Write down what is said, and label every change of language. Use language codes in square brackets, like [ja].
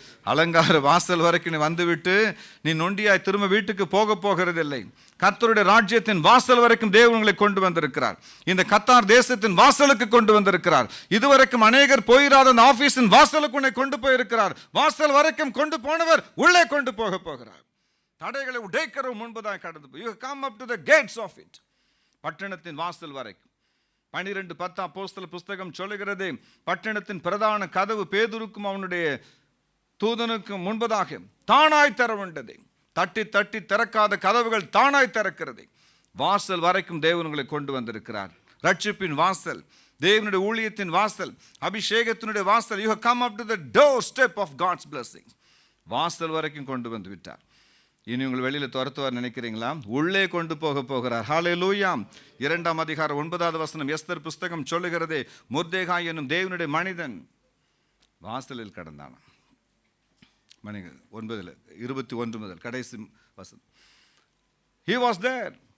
[ta] அலங்கார வாசல் வரைக்கும் நீ வந்துவிட்டு நீ நொண்டியாய் திரும்ப வீட்டுக்கு போகிறதில்லை. கர்த்தருடைய ராஜ்யத்தின் வாசல் வரைக்கும் தேவன் உங்களை கொண்டு வந்திருக்கிறார். இந்த கத்தார் தேசத்தின் வாசலுக்கு கொண்டு வந்திருக்கிறார். இதுவரைக்கும் அநேகர் போயிராத அந்த ஆபீஸின் வாசலுக்கு உன்னை கொண்டு போயிருக்கிறார். வாசல் வரைக்கும் கொண்டு போனவர் உள்ளே கொண்டு போகிறார். தடைகளை உடைக்கிற முன்பதாக கடந்து போய், [en] you come up to the gates of it. [ta] பட்டணத்தின் வாசல் வரைக்கும். 12:10 அப்போஸ்தலர் புஸ்தகம் சொல்லுகிறது, பட்டணத்தின் பிரதான கதவு பேதுருக்கும் அவனுடைய தூதனுக்கும் முன்பதாக தானாய் திறவுண்டது. தட்டி தட்டி திறக்காத கதவுகள் தானாய் திறக்கிறது. வாசல் வரைக்கும் தேவன் உங்களை கொண்டு வந்திருக்கிறார். ரட்சிப்பின் வாசல், தேவனுடைய ஊழியத்தின் வாசல், அபிஷேகத்தினுடைய வாசல். [en] you have come up to the doorstep of God's blessings. [ta] வாசல் வரைக்கும் கொண்டு வந்து விட்டார். இனி உங்கள் வெளியில் துரத்துவார் நினைக்கிறீங்களா? உள்ளே கொண்டு போகிறார். ஹல்லேலூயா. 2ஆம் அதிகாரம் 9வது வசனம் எஸ்தர் புஸ்தகம் சொல்லுகிறது, மொர்தெகாய் என்னும் தேவனுடைய மனிதன் வாசலில் கடந்தான். 9:21 முதல் கடைசி வசனம். [en] He was there.